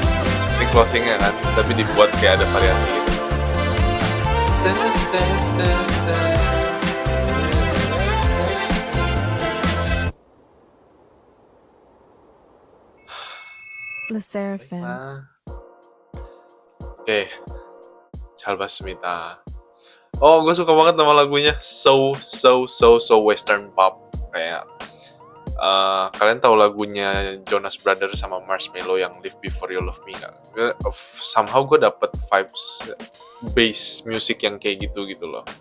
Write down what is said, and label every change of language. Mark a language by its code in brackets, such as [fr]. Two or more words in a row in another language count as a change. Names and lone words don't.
[id] Ini closingnya kan, tapi dibuat kayak ada variasi gitu. Les Seraphim. Oke, [ko] 잘 봤습니다. [id] Oh, gue suka banget nama lagunya. [en] So Western pop. [id] Kayak kalian tahu lagunya Jonas Brothers sama Marshmello yang Live Before You Love Me nggak? Somehow gue dapet [en] vibes bass music [id] yang kayak gitu loh.